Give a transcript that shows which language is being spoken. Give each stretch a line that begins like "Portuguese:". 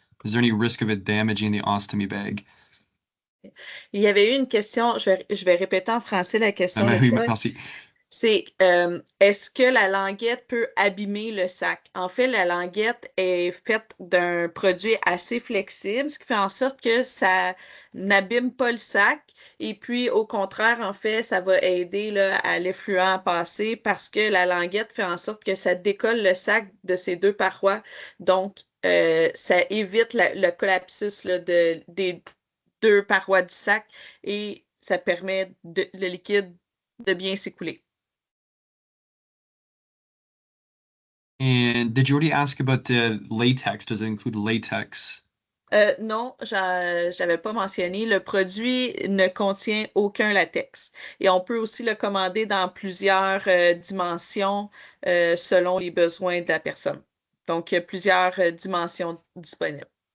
English: Is there any risk of it damaging the ostomy bag?
French: Il y avait eu une question, je vais répéter en français la question Oui, de Troy. merci. C'est est-ce que la languette peut abîmer le sac? En fait, la languette est faite d'un produit assez flexible, ce qui fait en sorte que ça n'abîme pas le sac. Et puis, au contraire, en fait, ça va aider là, à l'effluent à passer parce que la languette fait en sorte que ça décolle le sac de ses deux parois. Donc, ça évite le collapsus là, des deux parois du sac et ça permet le liquide de bien s'écouler.
English: And did you already ask about the latex? Does it include latex?
French: Non, j'avais pas mentionné. Le produit ne contient aucun latex. Et on peut aussi le commander dans plusieurs dimensions selon les besoins de la personne. Donc, il y a plusieurs dimensions disponibles.